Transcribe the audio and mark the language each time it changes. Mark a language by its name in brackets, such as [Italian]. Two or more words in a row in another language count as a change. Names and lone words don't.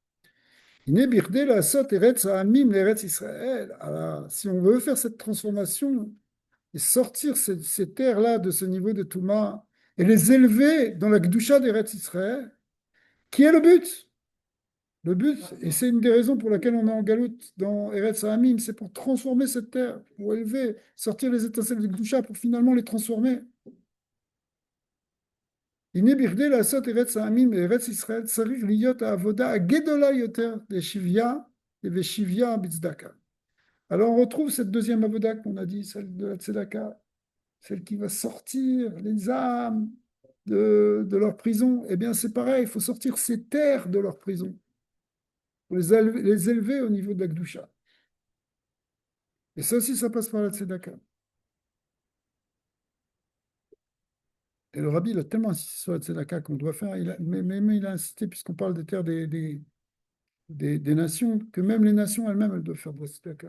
[French] Alors, si on veut faire cette transformation et sortir ces terres-là de ce niveau de Touma et les élever dans la Gdusha d'Eretz Israël, qui est le but? Le but, et c'est une des raisons pour laquelle on est en galoute dans [Hebrew] ארץ העמים, [French] c'est pour transformer cette terre, pour élever, sortir les étincelles de Gdusha, pour finalement les transformer. [Hebrew] הנה בכדי לעשות ארץ העמים וארץ ישראל צריך להיות העבודה הגדולה יותר לשביה ובשביה בצדקה. [French] Alors on retrouve cette deuxième avoda qu'on a dit, celle de la tzedaka, celle qui va sortir les âmes de leur prison. Eh bien, c'est pareil, il faut sortir ces terres de leur prison, pour les élever au niveau de la Gdusha. Et ça aussi, ça passe par la tzedaka. Et le rabbi, il a tellement insisté sur la tzedaka qu'on doit faire, mais il a insisté, puisqu'on parle des terres des nations, que même les nations elles-mêmes, elles doivent faire de la tzedaka.